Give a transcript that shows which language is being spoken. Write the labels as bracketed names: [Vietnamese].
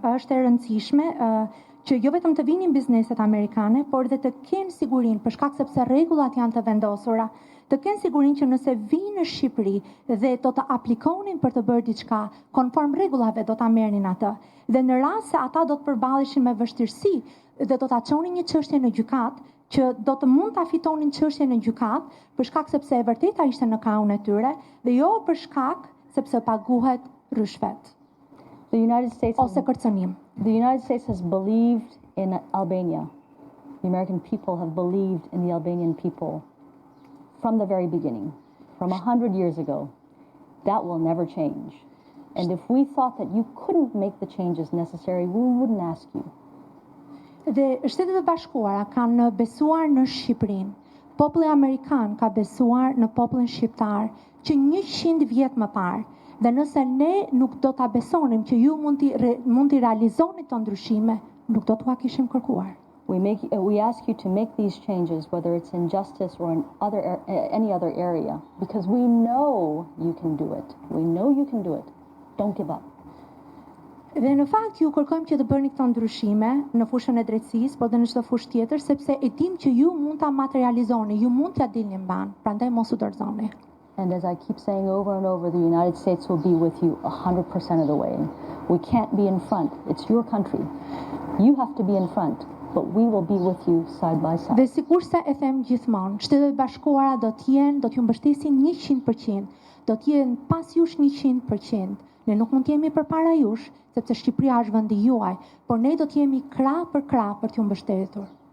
[Albanian] Është e rëndësishme që jo vetëm të vinin bizneset amerikane, por dhe të kenë sigurinë, për shkak sepse rregullat janë të vendosura, të kenë sigurinë që nëse vinë në Shqipëri dhe do të aplikonin për të bërë diçka konform rregullave, do ta merrnin atë. Dhe në rast se ata do të përballeshin me vështirësi dhe do ta çonin një çështje në gjykatë, që do të mund ta fitonin çështjen në gjykatë për shkak sepse e vërteta ishte në krahun e tyre dhe jo për shkak sepse paguhet rishvet. [English] The United States [Albanian] ose kërcënim. [English] The United States has believed in Albania. The American people have believed in the Albanian people from the very beginning, from 100 years ago. That will never change. And if we thought that you couldn't make the changes necessary, we wouldn't ask you. [Albanian] Dhe Shtetet e Bashkuara kanë besuar në Shqipërinë. Populli amerikan ka besuar në popullin shqiptar që 100 vjet më parë. Dhe nëse ne nuk do ta besonim që ju mund t'i realizoni të ndryshime, nuk do t'ua kishim kërkuar. [English] We ask you to make these changes, whether it's in justice or in any other area, because we know you can do it. We know you can do it. Don't give up. [Albanian] Dhe në fakt ju kërkojmë që të bëni këto ndryshime në fushën e drejtësisë, por dhe në çdo fushë tjetër, sepse e dim që ju mund ta materializoni, ju mund t'ia dilni mban, prandaj mos u dorëzoni. [English] And as I keep saying over and over, the United States will be with you 100% of the way. We can't be in front. It's your country. You have to be in front, but we will be with you side by side. [Albanian] Dhe sikurse e them gjithmonë, Shtetet e Bashkuara do t'ju mbështesin 100%, do t'jenë pas jush 100%. Ne nuk mund t'jemi përpara jush, sepse Shqipëria është vendi juaj, por ne do t'jemi krah për t'ju mbështetur.